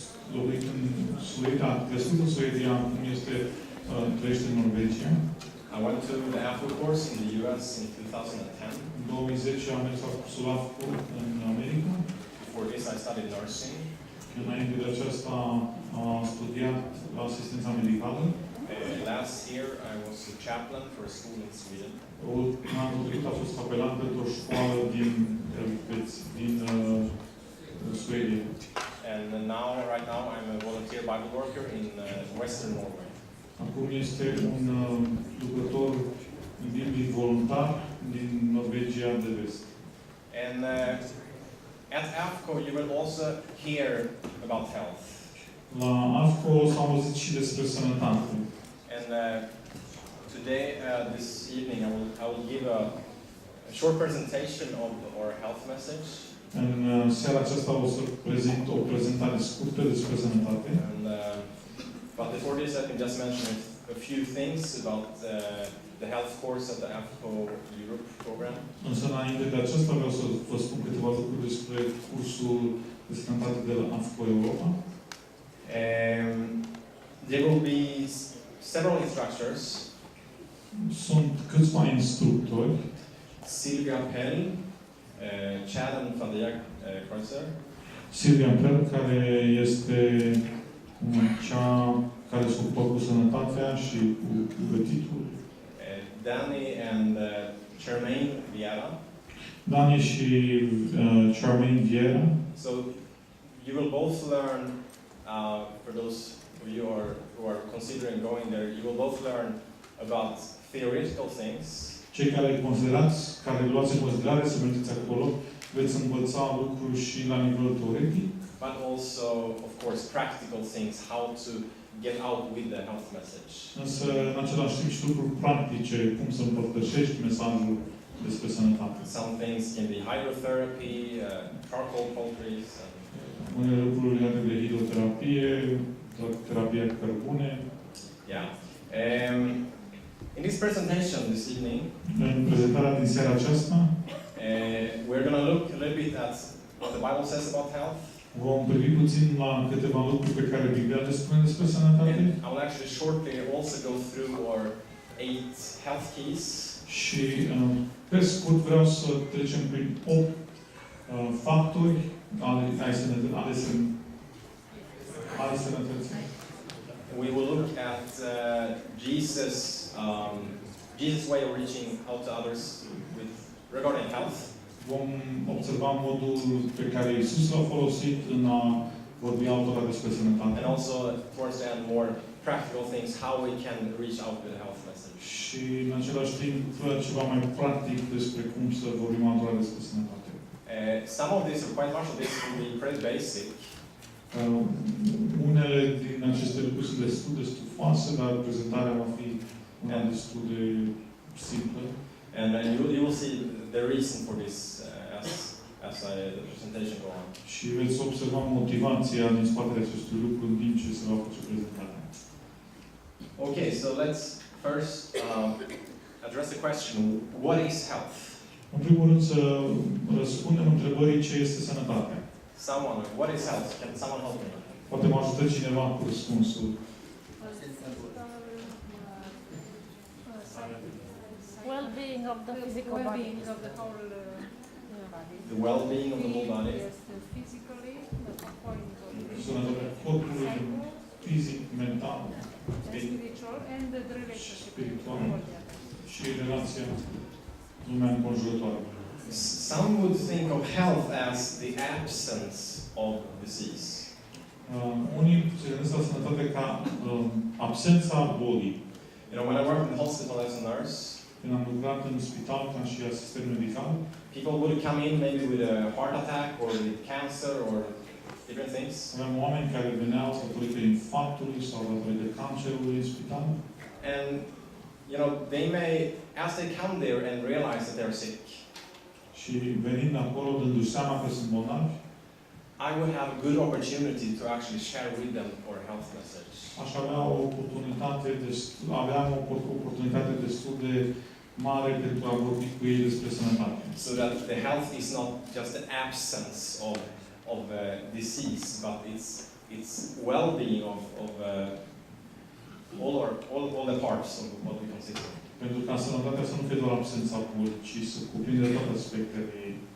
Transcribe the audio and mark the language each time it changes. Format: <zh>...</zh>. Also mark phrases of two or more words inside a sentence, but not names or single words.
<ro>locuit în Suedia, crescut în Suedia, acum trăiește în Norvegia.</ro> <en>I went to the AFCO course in the US in 2010.</en> <ro>În 2010 am mers la cursul AFCO în America.</ro> <en>Before this, I studied nursing.</en> <ro>Înainte de aceasta am studiat asistența medicală.</ro> <en>Last year, I was a chaplain for a school in Sweden.</en> <ro>Anul trecut a fost capelan pentru o școală din Suedia.</ro> <en>And right now, I'm a volunteer Bible worker in Western Norway.</en> <ro>Acum este un lucrător biblic voluntar din Norvegia de Vest.</ro> <en>And at AFCO, you will also hear about health.</en> <ro>La AFCO s-a auzit și despre sănătate.</ro> <en>And today, this evening, I will give a short presentation of our health message.</en> <ro>În seara aceasta o să prezint o prezentare scurtă despre sănătate.</ro> <en>And, but before this, I can just mention a few things about the health course at the AFCO Europe program.</en> <ro>Însă înainte de aceasta vreau să vă spun câteva lucruri despre cursul de sănătate de la AFCO Europa.</ro> <en>There will be several instructors.</en> <ro>Sunt câțiva instructori.</ro> <en>Silvia Pell, Chad van der Kreuzer.</en> <ro>Silvia Pell, care este cea care se ocupă cu sănătatea și cu gătitul.</ro> <en>Danny and Charmaine Vieira.</en> <ro>Dani și Charmaine Vieira.</ro> <en>So you will both learn, for those of you who are considering going there, you will both learn about theoretical things.</en> <ro>Cei care luați în considerare să mergeți acolo, veți învăța lucruri și la nivel teoretic.</ro> <en>But also, of course, practical things, how to get out with the health message.</en> <ro>Însă, în același timp, și lucruri practice, cum să împărtășești mesajul despre sănătate.</ro> <en>Some things can be hydrotherapy, charcoal poultries.</en> <ro>Unele lucruri legate de hidroterapie, terapia cu cărbune.</ro> <en>Yeah. In this presentation this evening,</en> <ro>în prezentarea din seara aceasta,</ro> <en>we're going to look a little bit at what the Bible says about health.</en> <ro>Vom privi puțin la câteva lucruri pe care Biblia le spune despre sănătate.</ro> <en>And I will actually shortly also go through our 8 health keys.</en> <ro>Și pe scurt vreau să trecem prin 8 factori ale sănătății.</ro> <en>We will look at Jesus' way of reaching out to others regarding health.</en> <ro>Vom observa modul pe care Iisus l-a folosit în a vorbi altora despre sănătate.</ro> <en>And also, towards the end, more practical things, how we can reach out with the health message.</en> <ro>Și în același timp, ceva mai practic despre cum să vorbim altora despre sănătate.</ro> <en>Some of this, or quite much of this, will be pretty basic.</en> <ro>Unele din aceste lucruri sunt destul de stufoase, dar prezentarea va fi una destul de simplă.</ro> <en>And you will see the reason for this as the presentation go on.</en> <ro>Și veți observa motivația din spatele acestui lucru în timp ce se va face prezentarea.</ro> <en>Okay, so let's first address the question: what is health?</en> <ro>În primul rând să răspundem întrebării ce este sănătatea.</ro> <en>What is health? Can someone help me?</en> <ro>Poate mă ajută cineva cu răspunsul.</ro> <en>Well-being of the physical body. The well-being of the whole body. Yes, physically,</en> <ro>Sănătatea corpului, fizic, mental,</ro> <en>spiritual, and the relationship.</en> <ro>spiritual și relația lumea înconjurătoare.</ro> <en>Some would think of health as the absence of disease.</en> <ro>Unii se gândesc la sănătate ca absența bolii.</ro> <en>You know, when I worked in the hospital as a nurse,</en> <ro>când am lucrat în spital ca și asistent medical,</ro> <en>people would come in maybe with a heart attack or with cancer or different things.</en> <ro>Aveam oameni care veneau datorită infarctului sau datorită cancerului în spital.</ro> <en>And you know, they may, as they come there and realize that they're sick,</en> <ro>și venind acolo, dându-și seama că sunt bolnavi,</ro> <en>I would have a good opportunity to actually share with them our health message.</en> <ro>Aș avea o oportunitate destul de mare pentru a vorbi cu ei despre sănătate.</ro> <en>So that the health is not just the absence of disease, but it's it's well-being of all the parts of what we consider.</en> <ro>Pentru ca sănătatea să nu fie doar absența bolii, ci să cuprindă toate aspectele ei.</ro>